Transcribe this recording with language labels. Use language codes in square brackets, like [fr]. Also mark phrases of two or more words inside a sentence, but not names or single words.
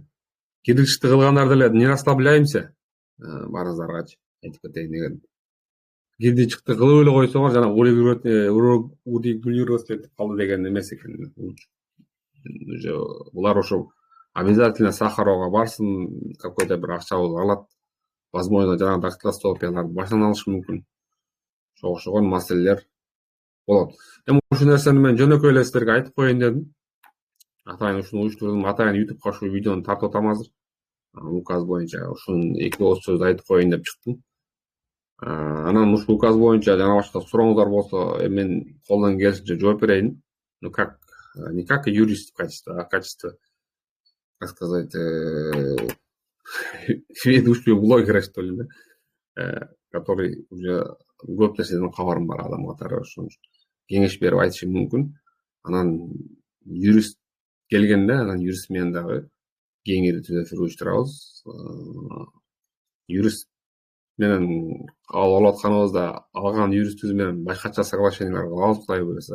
[ky] Кирдикчиликти кылгандар деле [ru] не расслабляемся [ky] баарыңыздаргачы айтып кетейин деген. Кирдичикти кылып эле койсоңор жана урегулировать калды деген эмес экен. Уже булар ошо обязательно Сахарова барсын, какой-то бир акчабыз алат. Возможно, жанагы дактилоскопияларды баштан алышы мүмкүн. Ошого окшогон маселелер болот. Эми ушул нерсени мен жөнөкөй эле силерге айтып коеюн дедим. Атайын ушуну уюштурдум. Атайын YouTubeга ушул видеону тартып атам азыр. Указ боюнча ушунун 2 ооз сөз айтып коеюн деп чыктым. Анан ушул указ боюнча жана башка сурооңуздар болсо, мен колдон келишинче жооп берейин. [ru] Ну как, не как юрист в качестве, а в качестве, как сказать, ведущего блогера, что ли, да, который уже [ky] көп нерседен кабарым бар адам катары, ошон үчүн кеңеш берип айтышым мүмкүн. Анан юрист келгенде, анан юрист менен дагы кеңири сүйлөшүп уюштурабыз. Юрист менен алып атканыбызда алган юристибиз менен башкача соглашениялар кылабыз, Кудай буюрса.